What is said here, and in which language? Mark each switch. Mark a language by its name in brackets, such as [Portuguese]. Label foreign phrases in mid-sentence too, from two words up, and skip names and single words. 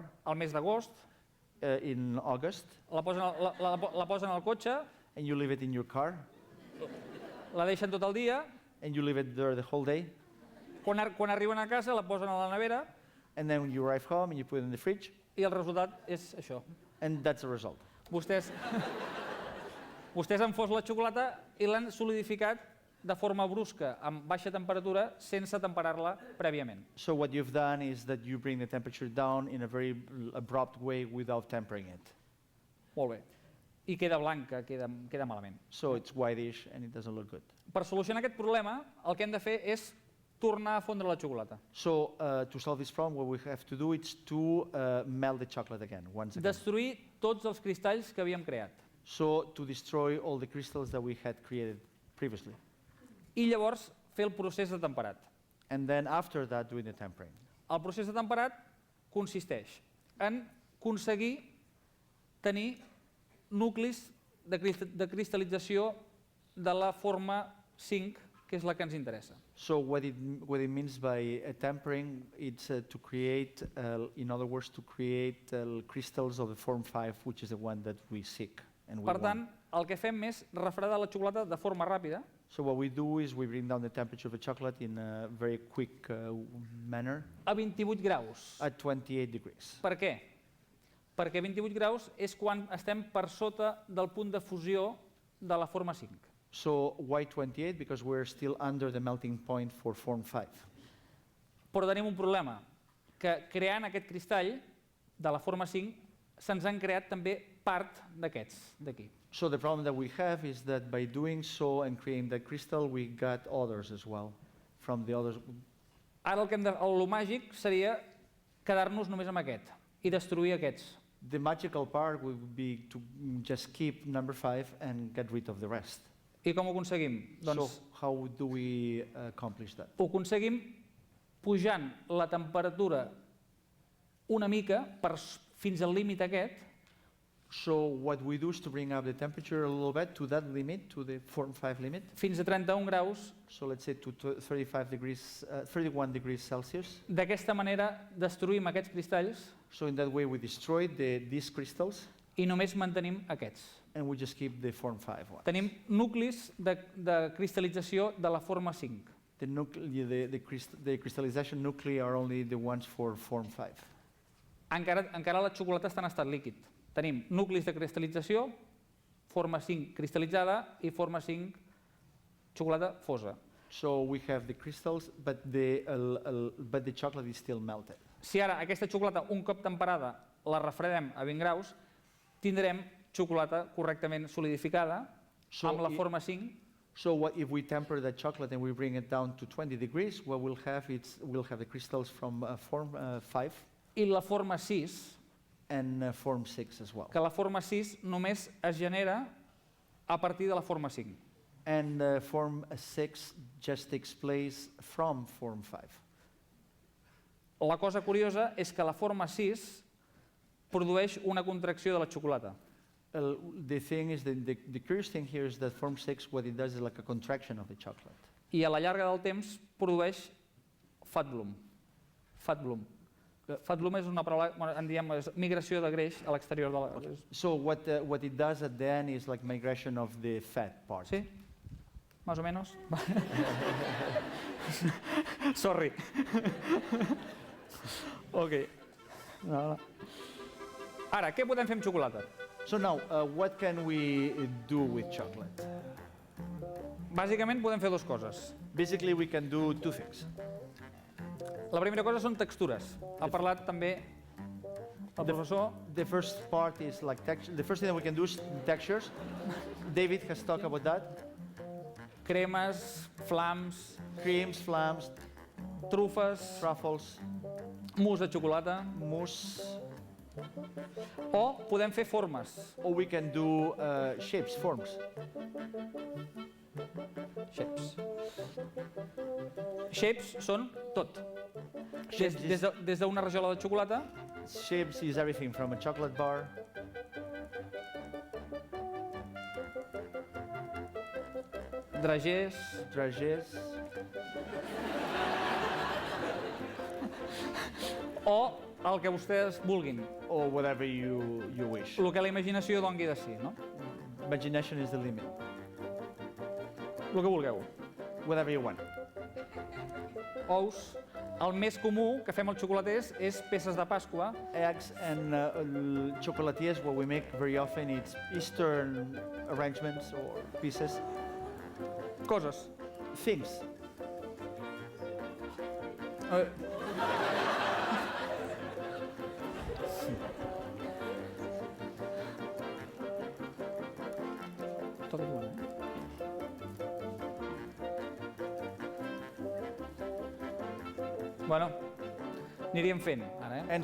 [Catalan] Al mes d'agost, [English] in August, [Catalan] la posen al cotxe, [English] and you leave it in your car, [Catalan] la deixen tot el dia, [English] and you leave it there the whole day, [Catalan] quan arriben a casa la posen a la nevera [English] and then when you arrive home and you put it in the fridge, [Catalan] i el resultat és això. [English] and that's the result. [Catalan] Vostès han fos la xocolata i l'han solidificat de forma brusca, amb baixa temperatura, sense temperar-la prèviament. [English] So what you've done is that you bring the temperature down in a very abrupt way without tempering it. [Catalan] Molt bé. I queda blanca, queda malament. [English] So it's whitish and it doesn't look good. [Catalan] Per solucionar aquest problema, el que hem de fer és tornar a fondre la xocolata. [English] So to solve this problem, what we have to do is to melt the chocolate again, once again. [Catalan] Destruir tots els cristalls que havíem creat. [English] So to destroy all the crystals that we had created previously. [Catalan] I llavors fer el procés de temperat. [English] And then after that, doing the tempering. [Catalan] El procés de temperat consisteix en aconseguir tenir nuclis de cristal·lització de la forma 5, que és la que ens interessa. [English] So what it means by tempering, it's to create, in other words, to create crystals of the form 5, which is the one that we seek. And we [Catalan] Per tant, [English] want. [Catalan] el que fem és refredar la xocolata de forma ràpida. [English] So what we do is we bring down the temperature of the chocolate in a very quick manner [Catalan] A 28 graus. [English] at 28 degrees. [Catalan] Per què? Perquè 28 graus és quan estem per sota del punt de fusió de la forma 5. [English] So why 28? Because we're still under the melting point for form 5. [Catalan] Però tenim un problema, que creant aquest cristall de la forma 5 se'ns han creat també part d'aquests d'aquí. [English] So the problem that we have is that by doing so and creating the crystal, we got others as well from the others. [Catalan] Ara el màgic seria quedar-nos només amb aquest i destruir aquests. [English] The magical part would be to just keep number 5 and get rid of the rest. [Catalan] I com ho aconseguim? [English] So [Catalan] Doncs [English] how do we accomplish that? [Catalan] ho aconseguim pujant la temperatura una mica fins al límit aquest. [English] So what we do is to bring up the temperature a little bit to that limit, to the form 5 limit. [Catalan] Fins a 31 graus. [English] So let's say to 31 degrees Celsius. [Catalan] D'aquesta manera destruïm aquests cristalls [English] So in that way we destroy these crystals [Catalan] i només mantenim aquests. [English] and we just keep the form 5 one. [Catalan] Tenim nuclis de cristal·lització de la forma 5. [English] The crystallization nuclei are only the ones for form 5. [Catalan] Encara la xocolata està en estat líquid. Tenim nuclis de cristal·lització, forma 5 cristal·litzada i forma 5 xocolata fosa. [English] So we have the crystals, but the chocolate is still melted. [Catalan] Si ara aquesta xocolata, un cop temperada, la refredem a 20 graus, tindrem xocolata correctament solidificada amb la forma 5. [English] So if we temper the chocolate and we bring it down to 20 degrees, what we'll have the crystals from form 5 [Catalan] I la forma 6, [English] and form 6 as well. [Catalan] que la forma 6 només es genera a partir de la forma 5. [English] And form 6 just takes place from form 5. [Catalan] La cosa curiosa és que la forma 6 produeix una contracció de la xocolata. [English] The thing is, the curious thing here is that form 6, what it does is like a contraction of the chocolate. [Catalan] I a la llarga del temps produeix [English] fat bloom. Fat bloom. Fat bloom [Catalan] és una paraula, en diem, és migració de greix a l'exterior de la... [English] So what it does at the end is like migration of the fat part. [Spanish] Sí? Más o menos? Sorry. [Catalan] Ok. Ara, què podem fer amb xocolata? [English] So now, what can we do with chocolate? [Catalan] Bàsicament podem fer dues coses. [English] Basically, we can do two things. [Catalan] La primera cosa són textures. Ha parlat també el professor. [English] The first part is like texture. The first thing that we can do is textures. David has talked about that. [Catalan] Cremes, flams, [English] Creams, flams, [Catalan] trufes, [English] truffles, [Catalan] mousse de xocolata. [English] mousse, [Catalan] O podem fer formes. [English] or we can do shapes, forms. [Catalan] Shapes. Shapes són tot. [English] Shapes is, [Catalan] Des d'una rajola de xocolata [English] shapes is everything from a chocolate bar, [Catalan] dragés, [English] dragées, [Catalan] o el que vostès vulguin, [English] or whatever you wish. [Catalan] el que la imaginació dongui de si, no? [English] Imagination is the limit. [Catalan] El que vulgueu. [English] Whatever you want. [Catalan] Ous. El més comú que fem als xocolaters és peces de Pasqua. [English] Eggs and chocolatiers, what we make very often, it's Eastern arrangements or pieces. [Catalan] Coses. [English] Things. [Catalan] Tot igual, eh? Bueno, aniríem fent, ara, eh?